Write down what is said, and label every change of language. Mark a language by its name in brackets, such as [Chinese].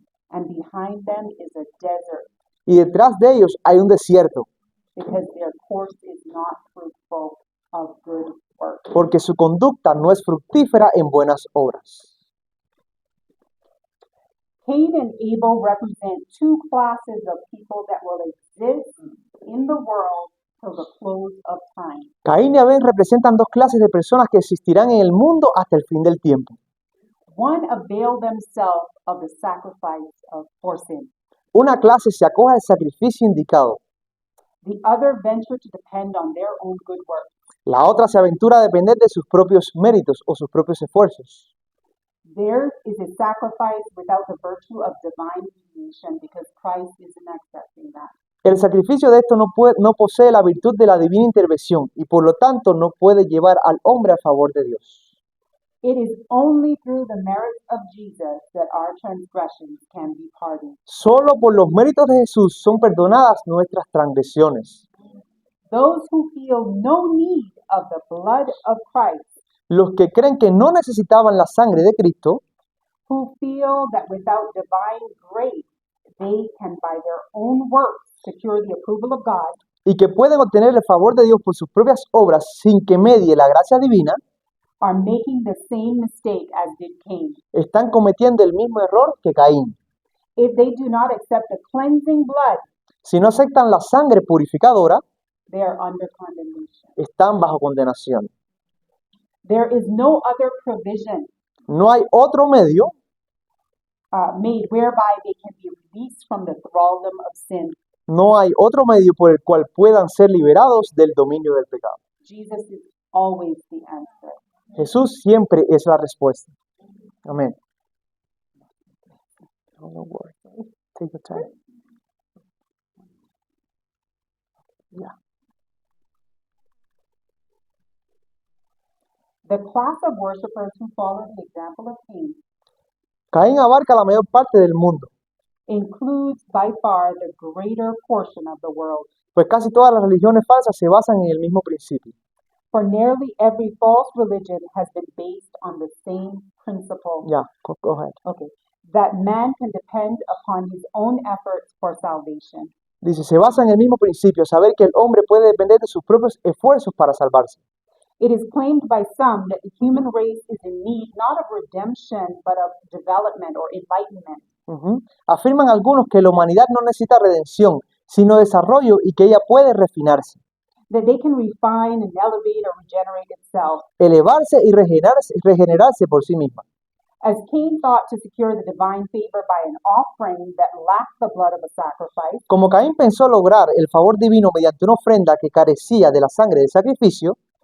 [English] And behind them is a desert [Spanish] Y detrás de ellos hay un desierto, [English] because their course is not fruitful of good work. [Spanish] porque su conducta no es fructífera en buenas obras. [English] Cain and Abel represent two classes of people that will exist in the world till the close of time. [Spanish] Caín y Abel representan dos clases de personas que existirán en el mundo hasta el fin del tiempo. [English] One availed themselves of the sacrifice for sin. [Spanish] Una clase se acoge al sacrificio indicado, [English] The other ventured to depend on their own good works. [Spanish] la otra se aventura a depender de sus propios méritos o sus propios esfuerzos. [English] Theirs is a sacrifice without the virtue of divine mediation because Christ isn't accepting that. [Spanish] El sacrificio de esto no posee la virtud de la divina intervención y por lo tanto no puede llevar al hombre a favor de Dios. [English] It is only through the merits of Jesus that our transgressions can be pardoned. [Spanish] Solo por los méritos de Jesús son perdonadas nuestras transgresiones. [English] Those who feel no need of the blood of Christ, [Spanish] Los que creen que no necesitaban la sangre de Cristo, [English] who feel that without divine grace they can by their own works secure the approval of God, [Spanish] y que pueden obtener el favor de Dios por sus propias obras sin que medie la gracia divina, [English] are making the same mistake as did Cain. [Spanish] están cometiendo el mismo error que Caín. [English] If they do not accept the cleansing blood, [Spanish] Si no aceptan la sangre purificadora, [English] they are under condemnation. [Spanish] están bajo condenación. [English] There is no other provision [Spanish] No hay otro medio [English] made whereby they can be released from the thraldom of sin. [Spanish] No hay otro medio por el cual puedan ser liberados del dominio del pecado. [English] Jesus is always the answer. [Spanish] Jesús siempre es la respuesta. Amén. [English] Take your time. Yeah. The class of worshipers who follow the example of Cain [Spanish] Caín abarca la mayor parte del mundo, [English] includes by far the greater portion of the world. [Spanish] pues casi todas las religiones falsas se basan en el mismo principio. [English] For nearly every false religion has been based on the same principle. Ya, go ahead. Okay. That man can depend upon his own efforts for salvation. [Spanish] Dice, se basa en el mismo principio, saber que el hombre puede depender de sus propios esfuerzos para salvarse. [English] It is claimed by some that the human race is in need not of redemption, but of development or enlightenment. Ujú. [Spanish] Afirman algunos que la humanidad no necesita redención, sino desarrollo y que ella puede refinarse, [English] That they can refine and elevate or regenerate itself. [Spanish] elevarse y regenerarse por sí misma. [English] As Cain thought to secure the divine favor by an offering that lacked the blood of a sacrifice, [Spanish] Como Caín pensó lograr el favor divino mediante una ofrenda que carecía de la sangre del sacrificio,